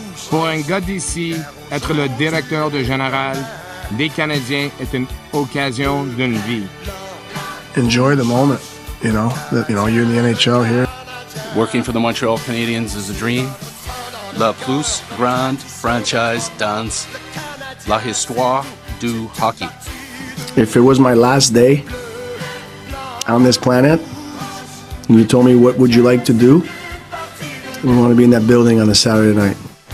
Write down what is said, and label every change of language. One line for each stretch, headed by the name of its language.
French: Pour un gars d'ici, être le directeur de général des Canadiens est une occasion d'une vie.
English: Enjoy the moment. You're in the NHL here. Working for the Montreal Canadiens is a dream.
French: La plus grande franchise dans la histoire du hockey.
English: If it was my last day on this planet, and you told me what would you like to do, we want to be in that building on a Saturday night.